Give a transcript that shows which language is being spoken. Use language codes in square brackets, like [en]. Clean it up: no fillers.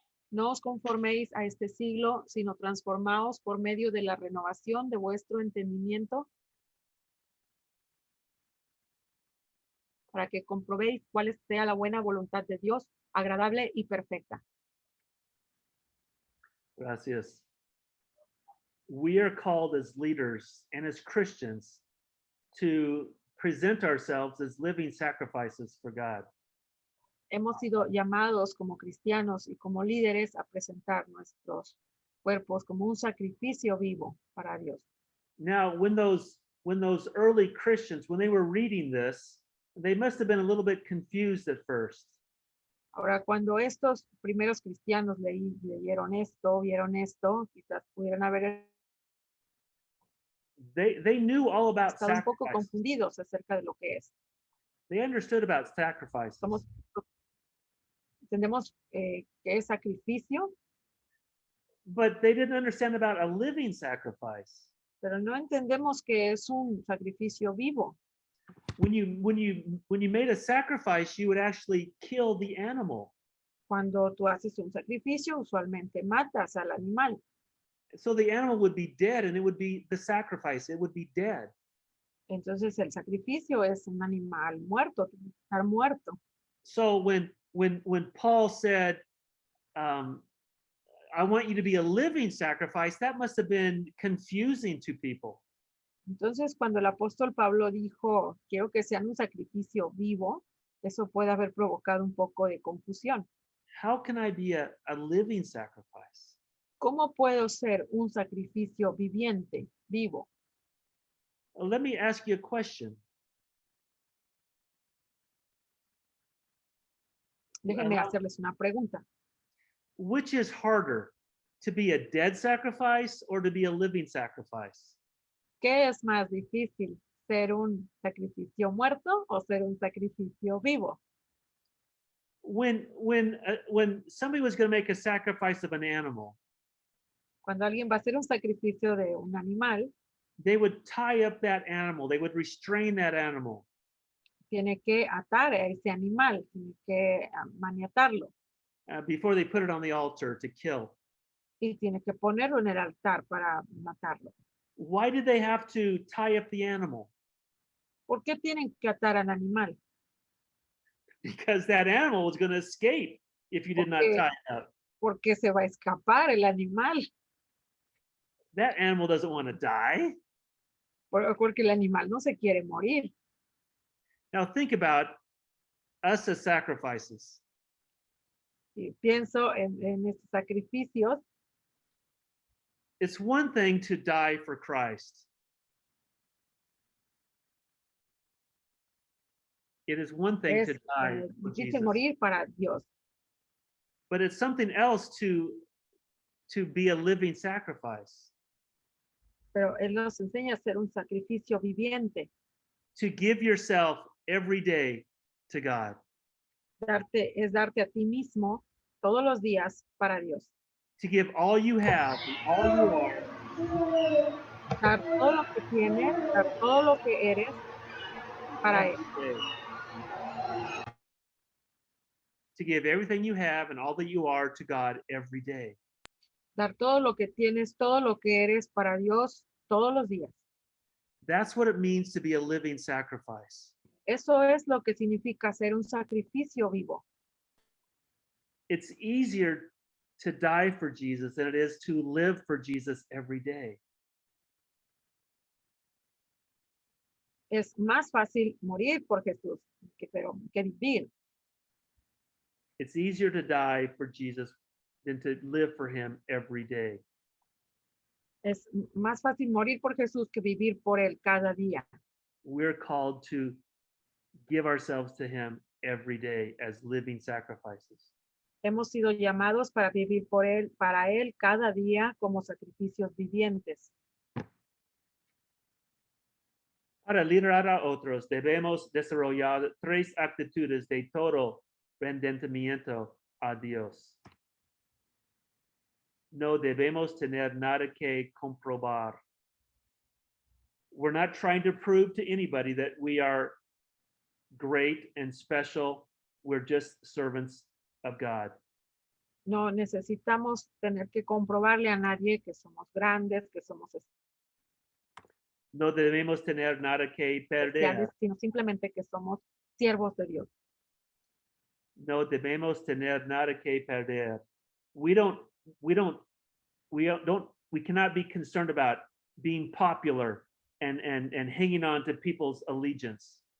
[es] No os conforméis a este siglo, sino transformaos por medio de la renovación de vuestro entendimiento, para que comprobéis cuál sea la buena voluntad de Dios, agradable y perfecta. Gracias. [en] We are called as leaders and as Christians to present ourselves as living sacrifices for God. [es] Hemos sido llamados como cristianos y como líderes a presentar nuestros cuerpos como un sacrificio vivo para Dios. [en] Now, when those early Christians, when they were reading this, they must have been a little bit confused at first. [es] Ahora, cuando estos primeros cristianos leyeron esto, vieron esto, quizás pudieran haber [en] They knew all about [es] estado un poco [en] sacrifice. [es] confundidos acerca de lo que es. [en] They understood about sacrifices. [es] Entendemos que es sacrificio, [en] But they didn't understand about a living sacrifice. [es] pero no entendemos que es un sacrificio vivo. [en] When you made a sacrifice, you would actually kill the animal. [es] Cuando tú haces un sacrificio, usualmente matas al animal. [en] So the animal would be dead and it would be the sacrifice. It would be dead. [es] Entonces el sacrificio es un animal muerto, tiene que estar muerto. [en] So when Paul said, I want you to be a living sacrifice, that must have been confusing to people. [es] Entonces cuando el apóstol Pablo dijo, quiero que sean un sacrificio vivo, eso puede haber provocado un poco de confusión. [en] How can I be a living sacrifice? [es] ¿Cómo puedo ser un sacrificio viviente, vivo? [en] Let me ask you a question. [es] Déjenme hacerles una pregunta. [en] Which is harder, to be a dead sacrifice or to be a living sacrifice? [es] ¿Qué es más difícil, ser un sacrificio muerto o ser un sacrificio vivo? [en] When somebody was going to make a sacrifice of an animal, [es] Cuando alguien va a hacer un sacrificio de un animal, [en] they would tie up that animal. They would restrain that animal. [es] tiene que atar a ese animal, tiene que maniatarlo [en] Before they put it on the altar to kill. [es] y tiene que ponerlo en el altar para matarlo. [en] Why did they have to tie up the animal? [es] ¿Por qué tienen que atar al animal? [en] Because that animal was going to escape if you did not [es] Porque, [en] tie it up. [es] porque se va a escapar el animal, [en] That animal doesn't want to die. [es] porque el animal no se quiere morir. [en] Now think about us as sacrifices. [es] Y pienso en estos sacrificios. [en] It's one thing to die for Christ. It is one thing [es] Es [en] to die for [es] difícil [en] Jesus. [es] morir para Dios, [en] But it's something else to be a living sacrifice, [es] pero Él nos enseña a hacer un sacrificio viviente, [en] to give yourself every day to God. [es] darte a ti mismo todos los días para Dios. [en] To give all you have, all you are, [es] Dar todo lo que tienes, dar todo lo que eres para Él. [en] every day. To give everything you have and all that you are to God every day. [es] Dar todo lo que tienes, todo lo que eres para Dios todos los días. [en] That's what it means to be a living sacrifice. [es] Eso es lo que significa ser un sacrificio vivo. [en] It's easier to die for Jesus than it is to live for Jesus every day. [es] Es más fácil morir por Jesús que vivir. [en] It's easier to die for Jesus than to live for him every day. [es] Es más fácil morir por Jesús que vivir por Él cada día. [en] We're called to give ourselves to him every day as living sacrifices. [es] Hemos sido llamados para vivir por Él, para Él cada día como sacrificios vivientes. Para liderar a otros, debemos desarrollar 3 actitudes de todo rendimiento a Dios. No debemos tener nada que comprobar. [en] We're not trying to prove to anybody that we are great and special. We're just servants of God. [es] No necesitamos tener que comprobarle a nadie que somos grandes, que somos No debemos tener nada que perder. especiales, sino simplemente que somos siervos de Dios. No debemos tener nada que perder. [en] We cannot be concerned about being popular and hanging on to people's allegiance.